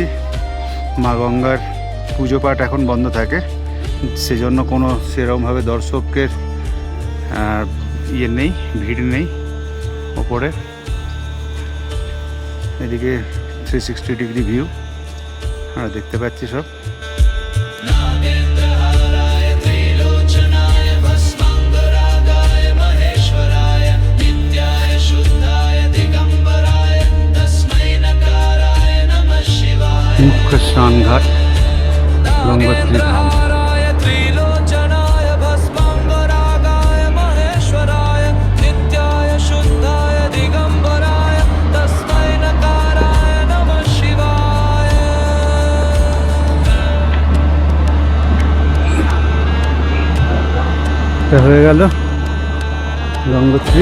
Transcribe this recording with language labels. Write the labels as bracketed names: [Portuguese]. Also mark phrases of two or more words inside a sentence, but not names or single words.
[Bangla] মা গঙ্গার পুজো পাঠ এখন বন্ধ থাকে, সেজন্য কোনো সেরকমভাবে দর্শকের ইয়ে নেই, ভিড় নেই। ওপরে এদিকে 360 [English] degree view [Bangla] আমরা দেখতে পাচ্ছি সব। [Sanskrit] नागेन्द्रहाराय त्रिलोचनाय भस्माङ्गरागाय महेश्वराय नित्याय शुद्धाय दिगम्बराय तस्मै नकाराय नमः शिवाय [Bangla] মুখ্য স্নানঘাট গঙ্গোত্রী ধাম। [Sanskrit] नागेन्द्रहाराय त्रिलोचनाय भस्माङ्गरागाय महेश्वराय नित्याय शुद्धाय दिगम्बराय तस्मै नकाराय नमः शिवाय। [Bangla] এটা হয়ে গেল গঙ্গোত্রী।